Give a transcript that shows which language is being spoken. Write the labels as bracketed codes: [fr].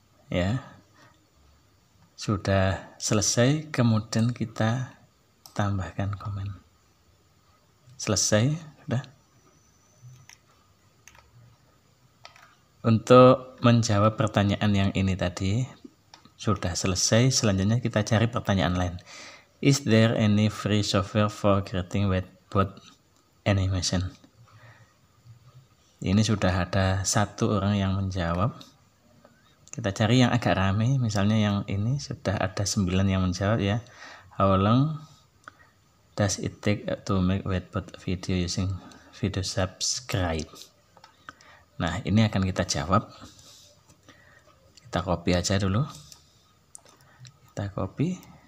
[id] Ya. Sudah selesai, kemudian kita tambahkan komen. Selesai, sudah. Untuk menjawab pertanyaan yang ini tadi sudah selesai. Selanjutnya kita cari pertanyaan lain. [en] Is there any free software for creating whiteboard animation? [id] Ini sudah ada satu orang yang menjawab. Kita cari yang agak rame, misalnya yang ini sudah ada 9 yang menjawab ya. [en] How long does it take to make whiteboard video using video subscribe? [id] Nah, ini akan kita jawab. Kita copy aja dulu. Kita copy.